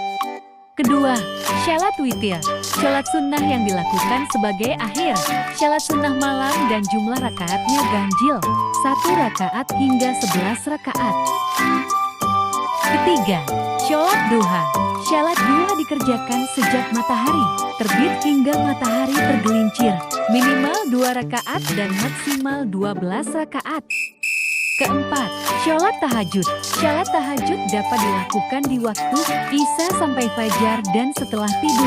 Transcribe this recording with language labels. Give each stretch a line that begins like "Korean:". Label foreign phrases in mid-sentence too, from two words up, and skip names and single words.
Indonesian: Kedua, Shalat witir. Shalat sunnah yang dilakukan sebagai akhir. Shalat sunnah malam dan jumlah rakaatnya ganjil. 1 rakaat hingga 11 rakaat. Ketiga, Shalat duha. Shalat duha dikerjakan sejak matahari terbit hingga matahari tergelincir. Minimal 2 rakaat dan maksimal 12 rakaat. Keempat, Shalat tahajud. Shalat tahajud dapat dilakukan di waktu Isya sampai Fajar dan setelah tidur.